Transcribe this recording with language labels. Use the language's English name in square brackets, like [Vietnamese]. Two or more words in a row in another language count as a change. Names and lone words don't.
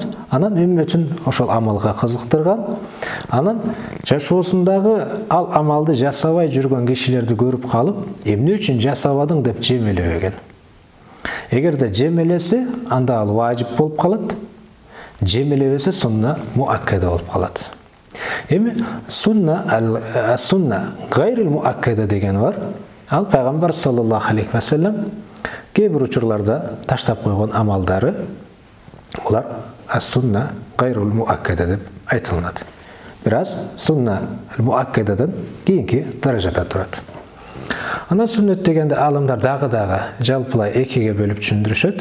[Kyrgyz] Анан үммөтүн ошол амалга кызыктырган. Анан жашоосундагы ал амалды жасабай жүргөн кишилерди көрүп калып, эмне үчүн жасабадың деп жемелебеген. Эгерде жемелесе, анда ал важип болуп калат. Жемелебесе, [Arabic] سنة مؤكدة [Kyrgyz] болуп калат. Эми [Arabic] سنة غير المؤكدة [Kyrgyz] деген бар. Ал Пайгамбар [Arabic] صلى الله عليه وسلم [Kyrgyz] кээ бир учурларда таштап койгон амалдары, улар [Arabic] السنة غير المؤكدة [Kyrgyz] деп айтылат. Бираз сунна муаккададан кийинки даражада турат. Ана сүннөт дегенде алымдар дагы жалпылай экиге бөлүп түшүндүрүшөт.